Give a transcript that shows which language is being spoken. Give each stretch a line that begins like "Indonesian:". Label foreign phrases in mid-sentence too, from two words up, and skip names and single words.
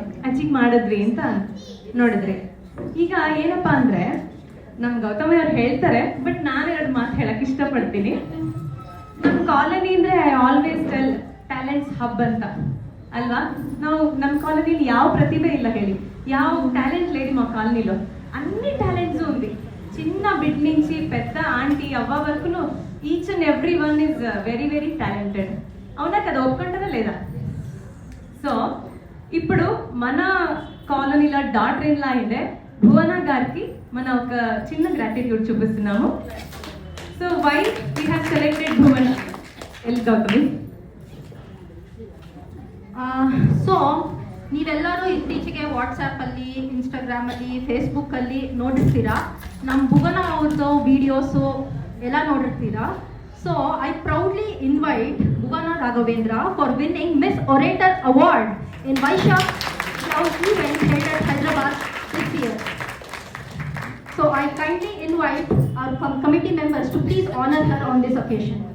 Kannada: ಅಚೀವ್ ಮಾಡಿದ್ರಿ ಅಂತ ನೋಡಿದ್ರಿ. ಈಗ ಏನಪ್ಪ ಅಂದರೆ ನಮ್ಮ ಗೌತಮಿ ಅವ್ರು ಹೇಳ್ತಾರೆ, ಬಟ್ ನಾನು 2 ಮಾತು ಹೇಳಕ್ಕೆ ಇಷ್ಟಪಡ್ತೀನಿ. ನಮ್ಮ ಕಾಲನಿ ಅಂದರೆ
English: I always tell talents hub
Kannada: ಅಂತ ಅಲ್ವಾ. ನಾವು ನಮ್ಮ కాలనీలో ಯಾವ ప్రతిభ ಇಲ್ಲ ಹೇಳಿ, ಯಾವ
Telugu: టాలెంట్ లేదు మా కాలనీలో. అన్ని టాలెంట్స్ ఉంది, చిన్న బిడ్ నుంచి పెద్ద ఆంటీ అవ్వ వరకును
English: each and every one is very very talented.
Telugu: అవునా కదా, ఒప్పుకుంటారా లేదా? సో ఇప్పుడు మన కాలనీలో
English: daughter in law
Telugu: అయిందే భువన గారికి మన ఒక చిన్న గ్రాటిట్యూడ్ చూపిస్తున్నాము.
English: so why we have selected Bhuvana L Gautami.
Kannada: ಸೊ ನೀವೆಲ್ಲರೂ ಇತ್ತೀಚೆಗೆ ವಾಟ್ಸಪ್ಪಲ್ಲಿ, ಇನ್ಸ್ಟಾಗ್ರಾಮಲ್ಲಿ, ಫೇಸ್ಬುಕ್ಕಲ್ಲಿ ನೋಡಿರ್ತೀರಾ, ನಮ್ಮ ಭುವನ ಅವ್ರದ್ದು ವೀಡಿಯೋಸು ಎಲ್ಲ ನೋಡಿರ್ತೀರಾ.
English: so I proudly invite Bhuvana Raghavendra for winning Miss Orator award in Vaishakh event held at Hyderabad this year. So I kindly invite our committee members to please honor her on this occasion.